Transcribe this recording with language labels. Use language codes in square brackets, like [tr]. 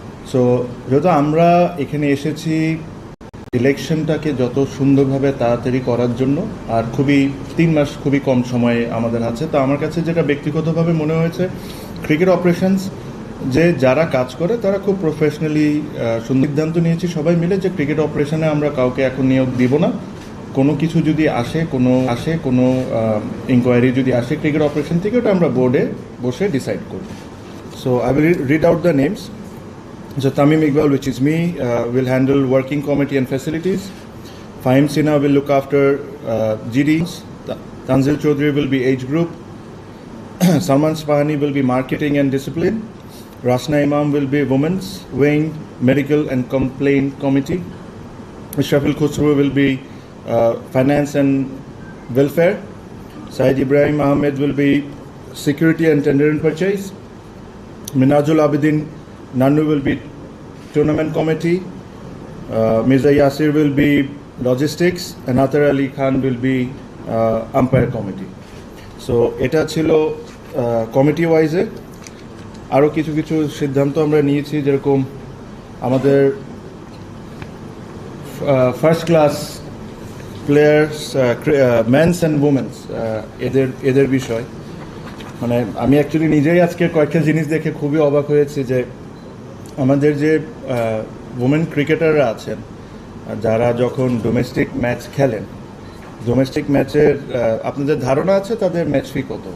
[bn] So যেহেতু আমরা এখানে এসেছি ইলেকশনটাকে যত সুন্দরভাবে তাড়াতাড়ি করার জন্য, আর 3 মাস খুবই কম সময়ে আমাদের আছে, তো আমার কাছে যেটা ব্যক্তিগতভাবে মনে হয়েছে ক্রিকেট অপারেশনস যে যারা কাজ করে তারা খুব প্রফেশনালি সিদ্ধান্ত নিয়েছি সবাই মিলে যে ক্রিকেট অপারেশনে আমরা কাউকে এখন নিয়োগ দিব না। কোনো কিছু যদি কোনো ইনকোয়ারি যদি আসে ক্রিকেট অপারেশন থেকে, ওটা আমরা বোর্ডে বসে ডিসাইড করব। [en] So I will read out the names. So Tamim Iqbal, which is me, will handle working committee and facilities. Fahim Sinha will look after GDs. Tanzil Chaudhary will be age group. Salman Spahani will be marketing and discipline. Rasna Imam will be women's wing, medical and complaint committee. Shafil Khusro will be finance and welfare. Said Ibrahim Ahmed will be security and tender and purchase. Minajul Abidin Nanu will be tournament committee. Mirza Yasir will be logistics, and Atar Ali Khan will be umpire committee. [bn] So এটা ছিল committee ওয়াইজে। আরও কিছু কিছু সিদ্ধান্ত আমরা নিয়েছি, যেরকম আমাদের first class players, men's and women's, এদের বিষয় মানে আমি অ্যাকচুয়ালি নিজেই আজকে কয়েকটা জিনিস দেখে খুবই অবাক হয়েছি যে আমাদের যে ওমেন ক্রিকেটাররা আছেন যারা যখন ডোমেস্টিক ম্যাচ খেলেন, ডোমেস্টিক ম্যাচের আপনাদের ধারণা আছে তাদের ম্যাচ ফি কত?